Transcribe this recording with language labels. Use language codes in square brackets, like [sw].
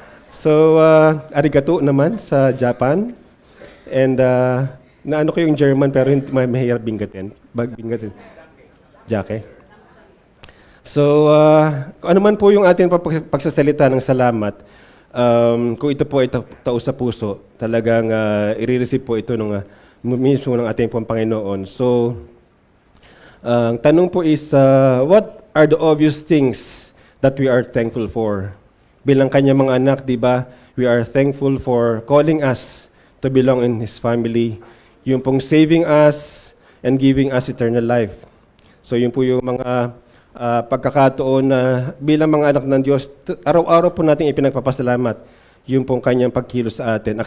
[tl] So, arigato naman sa Japan. And naano ko yung German pero hindi mahirap binggatin. Jake. So, kung ano man po yung ating pagsasalita ng salamat, kung ito po ay tao sa puso, talagang i-receive po ito mismo ng ating pong Panginoon. [en] So, [tl] ang tanong po [en] is, what are the obvious things that we are thankful for? [tl] Bilang kanyang mga anak, di ba, [en] we are thankful for calling us to belong in His family. [tl] Yung pong [en] saving us and giving us eternal life. [tl] So yun po yung mga pagkakataon na bilang mga anak ng Diyos, araw-araw po natin ipinagpapasalamat yung pong kanyang pagkilos sa atin.